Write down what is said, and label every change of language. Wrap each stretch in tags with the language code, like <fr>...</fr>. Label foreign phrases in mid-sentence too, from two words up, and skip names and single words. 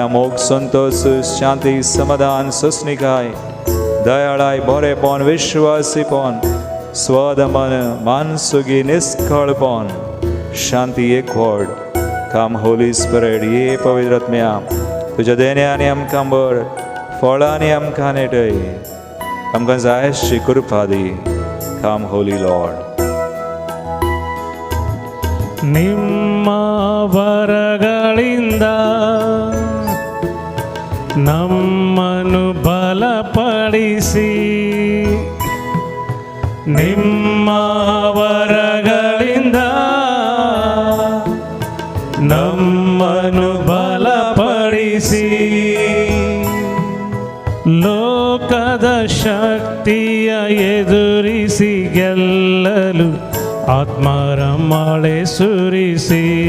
<kok>मोग संतोष शांती समाधान सस्निकाय दयाळाय बरेपण विश्वासीपण स्वदमन मानसुगी निस्कळपण शांती एकवट.</kok> <en>Come Holy Spirit</en> <kok>ये पवित्रात्म्या तुज्या देण्यांनी आमकां भर फळांनी आमकां नेटय आमकां जाय अशी कृपा दी.</kok> <en>Come Holy Lord.</en> <kn>ನಿಮ್ಮ ವರಗಳಿಂದ ನಮ್ಮನ್ನು ಬಲಪಡಿಸಿ ನಿಮ್ಮ ವರಗಳಿಂದ ನಮ್ಮನ್ನು ಬಲಪಡಿಸಿ ಲೋಕದ ಶಕ್ತಿಯ ಎದುರಿಸಿ ಗೆಲ್ಲಲು ಆತ್ಮರ ಮಳೆ ಸುರಿಸಿ.</kn>